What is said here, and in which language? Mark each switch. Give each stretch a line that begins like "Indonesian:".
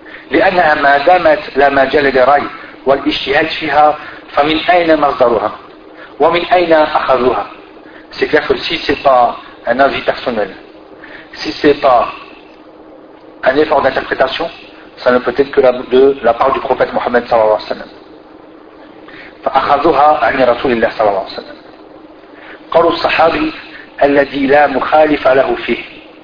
Arabic: لأنها ما دامت لا مجال للرأي والاجتهاد فيها فمن أين مصدرها ومن أين أخذوها.
French: C'est clair que si ce n'est pas un avis personnel, si ce n'est pas un effort d'interprétation, ça ne peut être que de la part du prophète Mohammed sallallahu alayhi wa sallam.
Arabic: فأخذوها عن رسول الله صلى الله عليه وسلم. قال الصحابي الذي لا مخالف له فيه.